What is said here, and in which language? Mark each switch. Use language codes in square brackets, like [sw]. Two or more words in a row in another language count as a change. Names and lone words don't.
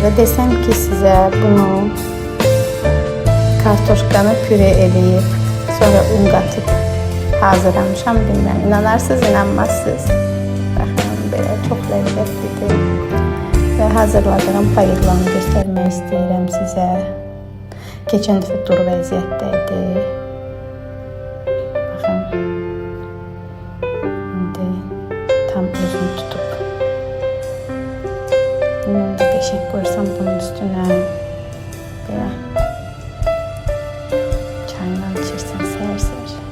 [tr] Ve desem ki size [az] bunu kartoşkanı püre eləyib sonra un qatıp hazırlamışam, bilmem. İnanarsınız, inanmazsınız. Baxın, belə [tr] çok lezzetlidir. Ve hazırladığım paellanı göstermek istedim size. [az] Geçen dəfə dur vəziyyətdəydi. Baxın. İndi tam özünü tutup. Bunu da qəşəng qoysam bunun üstüne. Belə. Çayla içirsən səhər-səhər.